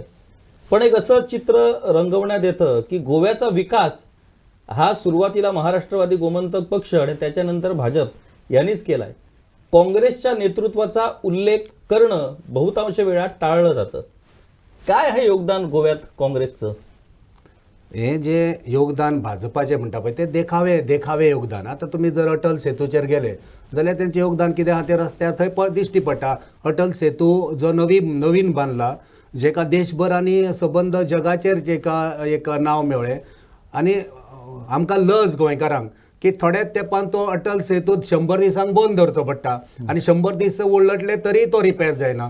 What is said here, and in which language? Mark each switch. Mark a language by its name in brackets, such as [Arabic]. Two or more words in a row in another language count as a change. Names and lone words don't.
[Marathi] पण एक असं चित्र रंगवण्यात येतं की गोव्याचा विकास हा सुरुवातीला महाराष्ट्रवादी गोमंतक पक्ष आणि त्याच्यानंतर भाजप यांनीच केलाय. काँग्रेसच्या नेतृत्वाचा उल्लेख करणं बहुतांश वेळा टाळलं जातं. काय आहे योगदान गोव्यात काँग्रेसचं? [Konkani] हे जे योगदान भाजपाचें म्हणटा पळय ते देखावे योगदान. [Marathi] आता तुम्ही जर [Konkani] अटल सेतूचेर गेले जाल्यार तेंचें योगदान कितें आहा तें रस्त्यार थंय दिश्टी पडटा. अटल सेतू जो नवीन बांदला, जेका देशभर आनी सबंद जगाचेर जेका एक नांव मेळ्ळें आनी आमकां लज गोंयकारांक की थोड्याच तेंपान तो अटल सेतू 100 दिसांक बंद धरचो पडटा आनी 100 दीस उरलटले तरी तो रिपेर जायना.